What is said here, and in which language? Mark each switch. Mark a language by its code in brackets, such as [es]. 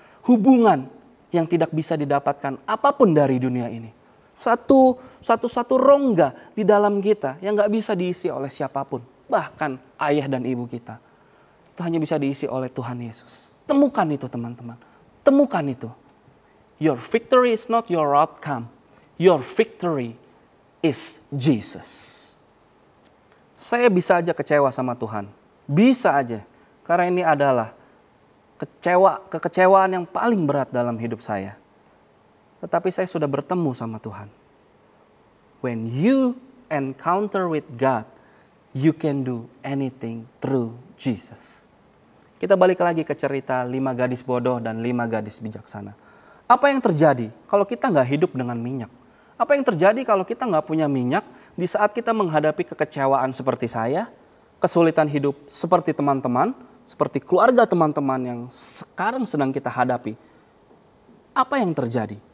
[id] Hubungan yang tidak bisa didapatkan apapun dari dunia ini. Satu rongga di dalam kita yang gak bisa diisi oleh siapapun. Bahkan ayah dan ibu kita. Itu hanya bisa diisi oleh Tuhan Yesus. Temukan itu teman-teman. Temukan itu. [en] Your victory is not your outcome. Your victory is Jesus. [id] Saya bisa aja kecewa sama Tuhan. Bisa aja. Karena ini adalah kekecewaan yang paling berat dalam hidup saya. Tetapi saya sudah bertemu sama Tuhan. [en] When you encounter with God, you can do anything through Jesus. [id] Kita balik lagi ke cerita 5 gadis bodoh dan 5 gadis bijaksana. Apa yang terjadi kalau kita nggak hidup dengan minyak? Apa yang terjadi kalau kita nggak punya minyak di saat kita menghadapi kekecewaan seperti saya, kesulitan hidup seperti teman-teman, seperti keluarga teman-teman yang sekarang sedang kita hadapi? Apa yang terjadi?